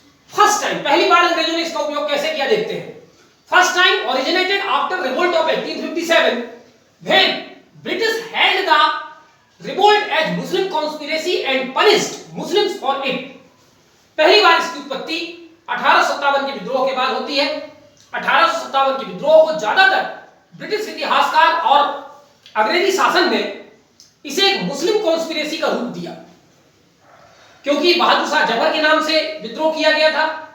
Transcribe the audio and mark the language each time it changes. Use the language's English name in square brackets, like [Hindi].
[Hindi] First time, पहली बार अंग्रेजों ने इसका उपयोग कैसे किया देखते हैं। [English] First time originated after revolt of 1857 when British held the revolt as Muslim conspiracy and punished Muslims for it। [Hindi] पहली बार इसकी उत्पत्ति 1857 के विद्रोह के बाद होती है। 1857 के विद्रोह को ज्यादातर ब्रिटिश इतिहासकार और अंग्रेजी शासन ने इसे एक मुस्लिम कॉन्स्पिरेसी का रूप दिया, क्योंकि बहादुर शाह जफर के नाम से विद्रोह किया गया था।